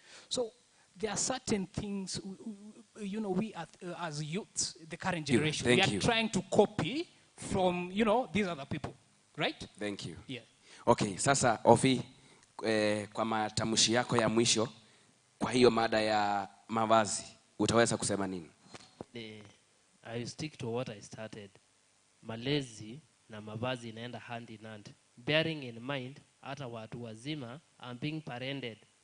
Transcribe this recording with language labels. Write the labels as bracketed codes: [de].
[en] So there are certain things, we as youths, the current generation, we are trying to copy from, these other people, right? Thank you. Yeah. [sw] Okay, sasa Ofi, kwa matamshi yako ya mwisho kwa hiyo mada ya mavazi, utaweza kusema nini? [en] I stick to what I started. [sw] Malezi na mavazi inaenda [en] hand in hand. Bearing in mind [sw] hata watu wazima [en] I'm being parented.